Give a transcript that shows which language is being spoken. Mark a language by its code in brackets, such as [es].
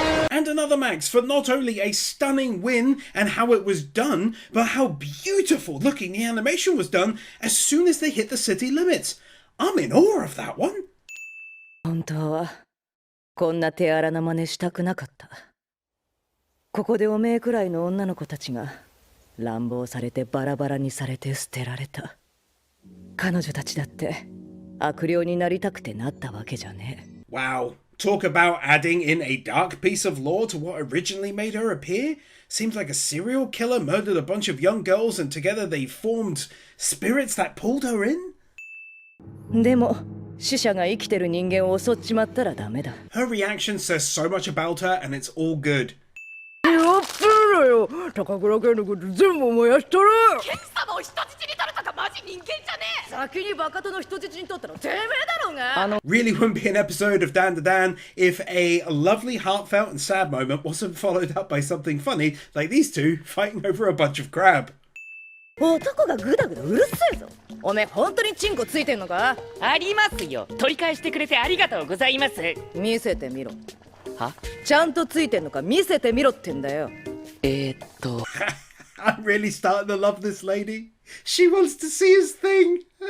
[en] And another max for not only a stunning win and how it was done, but how beautiful looking the animation was done as soon as they hit the city limits. I'm in awe of that one. [ja] 本当はこんな手荒な真似したくなかった。ここでおめえくらいの女の子たちが乱暴されてバラバラにされて捨てられた。彼女たちだって悪霊になりたくてなったわけじゃねえ。 [en] Wow. Talk about adding in a dark piece of lore to what originally made her appear? Seems like a serial killer murdered a bunch of young girls and together they formed spirits that pulled her in? [ja] でも死者が生きてる人間を襲っちまったらダメだ。 [en] Her reaction says so much about her and it's all good. [ja] やってるよ。高倉家のこと全部燃やしたる。ケン様を人質に取るとかマジ人間じゃねえ。先にバカとの人質に取ったのてめえだろうが。 [en] Really wouldn't be an episode of Dandadan if a lovely, heartfelt and sad moment wasn't followed up by something funny like these two fighting over a bunch of crab. [ja] 男がグダグダうるせえぞ。おめえ本当にチンコついてんのか？ありますよ。取り返してくれてありがとうございます。見せてみろ。は？ちゃんとついてんのか見せてみろってんだよ。 [en] I'm really starting to love this lady. She wants to see his thing.